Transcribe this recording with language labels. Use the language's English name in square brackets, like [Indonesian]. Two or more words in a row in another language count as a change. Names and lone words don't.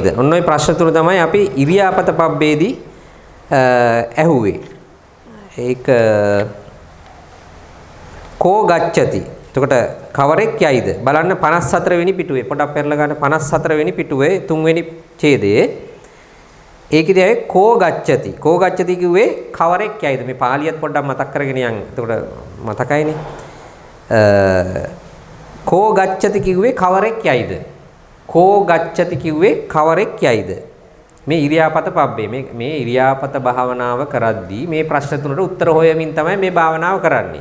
[Sinhala] ඔන්න ඔය ප්‍රශ්න තුන තමයි අපි ඉරියාපත පබ්බේදී ඇහුවේ. [Pali] ඒක කෝ ගච්ඡති. [Sinhala] එතකොට කවරෙක් යයිද? බලන්න 54 වෙනි පිටුවේ. පොඩක් පෙරලා ගන්න 54 වෙනි පිටුවේ 3 වෙනි ඡේදයේ. ඒකදී [Pali] කෝ ගච්ඡති. කෝ ගච්ඡති [Sinhala] කිව්වේ කවරෙක් යයිද? මේ පාළියත් පොඩ්ඩක් මතක් කරගෙන යන්න. එතකොට මතකයිනේ. [Pali] කෝ ගච්ඡති [Sinhala] කිව්වේ කවරෙක් යයිද? [Pali] කෝ ගච්ඡති [Sinhala] කිව්වේ කවරෙක් යයිද? මේ ඉරියාපත පබ්බේ මේ ඉරියාපත භාවනාව කරද්දී මේ ප්‍රශ්න තුනට උත්තර හොයමින් තමයි මේ භාවනාව කරන්නේ.